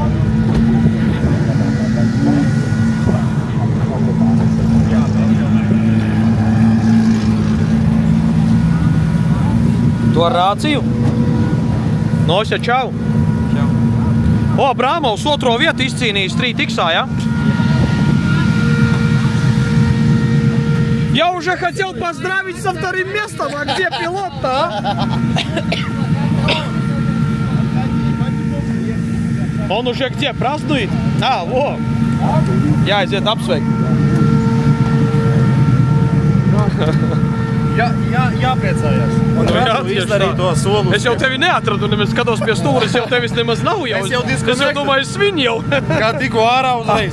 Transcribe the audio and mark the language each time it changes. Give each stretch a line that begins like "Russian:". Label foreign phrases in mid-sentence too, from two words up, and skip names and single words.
Latvian: Tu ar rāciju? Nosja, čau! Čau! O, Abrāmovs otro vietu izcīnījis 3X-ā, ja?
Russian: Я уже хотел поздравить со вторым местом, а где пилот-то, Он уже где, празднует? Во!
Latvian: Jāaiziet apsveikt. Jāpriecājās. Es jau tevi neatradu, nemaz skatos pie stūra, es jau tevis nemaz nav jau. Es jau domāju, svin jau. Kā tikko ārā uzreiz.